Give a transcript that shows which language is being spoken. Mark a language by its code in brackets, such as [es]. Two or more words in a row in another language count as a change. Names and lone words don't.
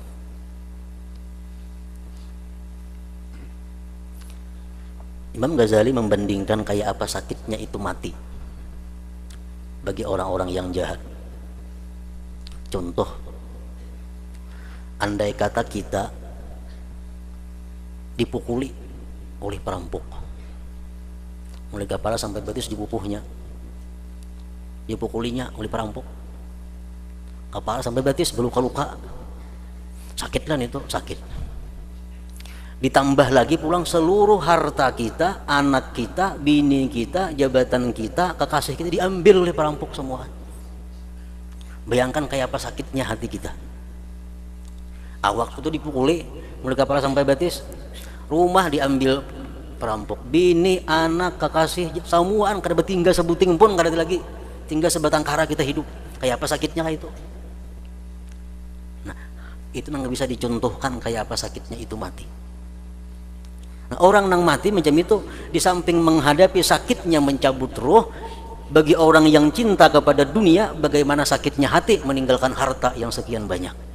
[id] Imam Ghazali membandingkan kayak apa sakitnya itu mati bagi orang-orang yang jahat. Contoh, andai kata kita dipukuli oleh perampok, mulai kepala sampai betis dipupuhnya, dipukulinya oleh perampok, kepala sampai betis berluka-luka, sakit kan itu, sakit. Ditambah lagi pulang seluruh harta kita, anak kita, bini kita, jabatan kita, kekasih kita diambil oleh perampok semua. Bayangkan kayak apa sakitnya hati kita. [bjn] Awak itu dipukuli mulai kepala sampai betis, rumah diambil perampok, bini, anak, kekasih, samuan kada bertinggal sebuting pun kada lagi, tinggal sebatang kara kita hidup. [id] Kayak apa sakitnya kayak itu. Nah, itu nggak bisa dicontohkan kayak apa sakitnya itu mati. Nah, orang nang mati macam itu, di samping menghadapi sakitnya mencabut roh, bagi orang yang cinta kepada dunia, bagaimana sakitnya hati meninggalkan harta yang sekian banyak.